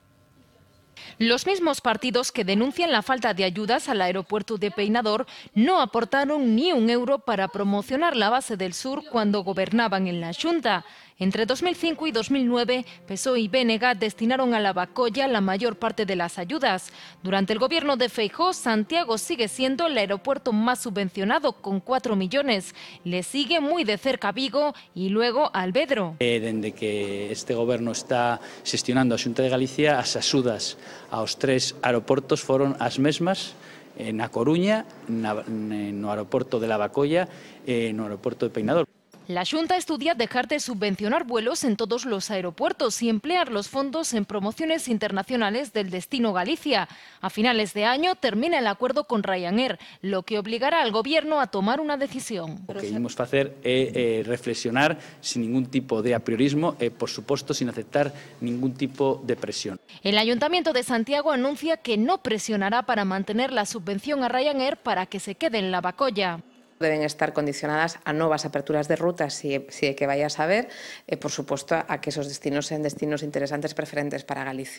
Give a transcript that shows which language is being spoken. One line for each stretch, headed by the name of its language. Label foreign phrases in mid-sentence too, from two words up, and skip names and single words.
Spanish: Los mismos partidos que denuncian la falta de ayudas al aeropuerto de Peinador no aportaron ni un euro para promocionar la base del sur cuando gobernaban en la Xunta. Entre 2005 y 2009, PSOE y BNG destinaron a Lavacolla la mayor parte de las ayudas. Durante el gobierno de Feijóo, Santiago sigue siendo el aeropuerto más subvencionado, con 4 millones. Le sigue muy de cerca Vigo y luego Albedro.
Galician: Dende que este goberno está xestionando a Xunta de Galicia, as axudas aos 3 aeroportos foron as mesmas na Coruña, no aeroporto de Lavacolla e no aeroporto de Peinador.
Spanish: La Xunta estudia dejar de subvencionar vuelos en todos los aeropuertos y emplear los fondos en promociones internacionales del destino Galicia. A finales de año termina el acuerdo con Ryanair, lo que obligará al Gobierno a tomar una decisión.
Galician: O que imos facer é reflexionar sin ningún tipo de apriorismo e, por suposto, sin aceptar ningún tipo de presión.
Spanish: El Ayuntamiento de Santiago anuncia que no presionará para mantener la subvención a Ryanair para que se quede en Lavacolla. Deben estar condicionadas a nuevas aperturas de rutas, si hay que vaya a saber, por supuesto, a que esos destinos sean destinos interesantes, preferentes para Galicia.